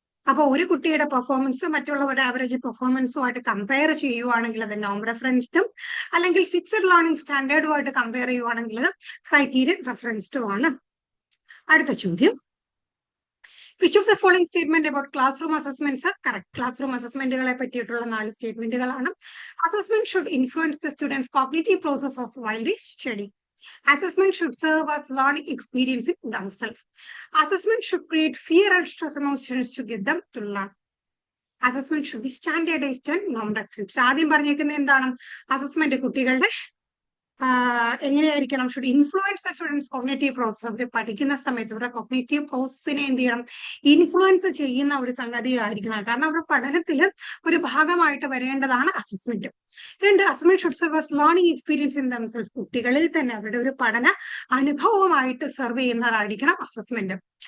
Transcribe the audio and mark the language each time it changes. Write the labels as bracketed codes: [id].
[ml] അപ്പൊ ഒരു കുട്ടിയുടെ പെർഫോമൻസ് മറ്റുള്ളവരുടെ ആവറേജ് പെർഫോമൻസുമായിട്ട് കമ്പയർ ചെയ്യുവാണെങ്കിൽ അത് നോം റെഫറൻസ്ഡും, അല്ലെങ്കിൽ ഫിക്സഡ് ലേണിംഗ് സ്റ്റാൻഡേർഡുമായിട്ട് കമ്പയർ ചെയ്യുവാണെങ്കിൽ അത് ക്രൈറ്റീരിയൻ റെഫറൻസ്ഡും ആണ്. അടുത്ത ചോദ്യം, [en] Which of the following statement about class room assessments are correct? [ml] Class room അസസ്മെന്റുകളെ പറ്റിയിട്ടുള്ള 4 സ്റ്റേറ്റ്മെന്റുകളാണ്. [en] Assessment should influence the students cognitive processes while they study. Assessment should serve as learning experience in themselves. Assessment should create fear and stress among students to get them to learn. Assessment should be standardized and non-referenced. [ml] ആദ്യം പറഞ്ഞേക്കുന്നത് എന്താണ്? Assessment കുട്ടികളുടെ എങ്ങനെയായിരിക്കണം, [en] Should influence students cognitive process. [ml] അവർ പഠിക്കുന്ന സമയത്ത് അവരുടെ cognitive പ്രോസസ്സിനെ എന്ത് ചെയ്യണം, ഇൻഫ്ലുവൻസ് ചെയ്യുന്ന ഒരു സംഗതി ആയിരിക്കണം. കാരണം അവരുടെ പഠനത്തിൽ ഒരു ഭാഗമായിട്ട് വരേണ്ടതാണ് അസസ്മെന്റ്. രണ്ട്, [en] Assessment should serve as learning experience in themself. [ml] കുട്ടികളിൽ തന്നെ അവരുടെ ഒരു പഠന അനുഭവമായിട്ട് സെർവ് ചെയ്യുന്നതായിരിക്കണം അസസ്മെന്റ്.